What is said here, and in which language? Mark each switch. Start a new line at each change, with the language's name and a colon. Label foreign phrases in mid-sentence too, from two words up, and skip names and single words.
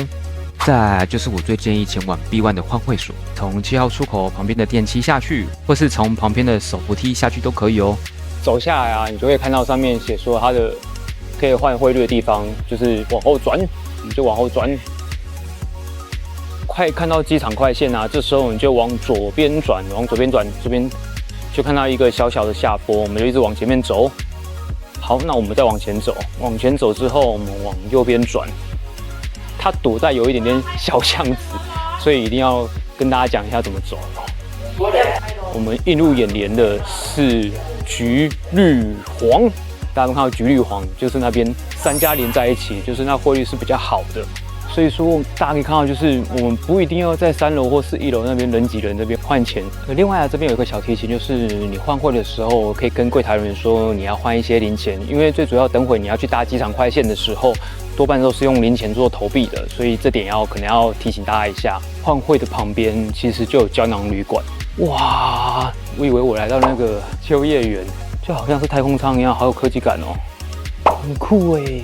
Chinese: 再來就是我最建議前往 B1 的換匯所，從7號出口旁邊的電梯下去，或是從旁邊的手扶梯下去都可以哦。走下來啊，你就會看到上面寫說它的可以換匯率的地方，就是往後轉，你就往後轉。快看到機場快線啊，這時候你就往左邊轉，往左邊轉，這邊就看到一個小小的下坡，我們就一直往前面走。好，那我們再往前走，往前走之後，我们往右邊轉。它躲在有一點點小巷子，所以一定要跟大家講一下怎麼走。我們映入眼簾的是橘綠黃，大家都看到橘綠黃，就是那邊3家連在一起，就是那匯率是比較好的。所以說，大家可以看到，就是我們不一定要在3 樓或是1樓那邊人擠人那邊換錢。另外啊，這邊有一個小提醒，就是你換匯的時候，可以跟櫃檯人員說你要換一些零錢，因為最主要等會你要去搭機場快線的時候，多半都是用零錢做投幣的，所以這點可能要提醒大家一下。換匯的旁邊其實就有膠囊旅館。哇，我以為我來到那個秋葉原，就好像是太空艙一樣，好有科技感哦，很酷欸。